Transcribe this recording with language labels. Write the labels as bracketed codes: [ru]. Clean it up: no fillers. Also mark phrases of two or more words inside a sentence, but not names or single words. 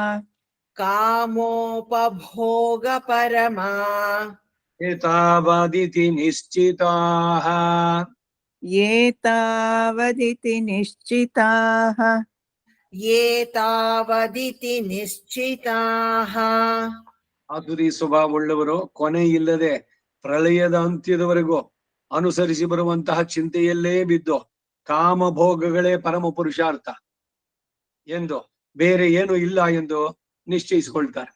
[sa] ಕಾಮೋಪಭೋಗ ಪರಮಾ ಏತಾವದಿತಿ ನಿಶ್ಚಿತಾಃ. ಏತಾವದಿತಿ ನಿಶ್ಚಿತಾಃ ಏತಾವದಿತಿ ನಿಶ್ಚಿತಾಃ. [kn] ಆಸುರಿ ಸ್ವಭಾವವುಳ್ಳವರು ಕೊನೆ ಇಲ್ಲದೆ ಪ್ರಳಯದ ಅಂತ್ಯದವರೆಗೂ ಅನುಸರಿಸಿ ಬರುವಂತಹ ಚಿಂತೆಯಲ್ಲೇ ಬಿದ್ದು ಕಾಮಭೋಗಗಳೇ ಪರಮ ಪುರುಷಾರ್ಥ ಎಂದು, ಬೇರೆ ಏನು ಇಲ್ಲ ಎಂದು ನಿಶ್ಚಯಿಸಿಕೊಳ್ತಾರೆ.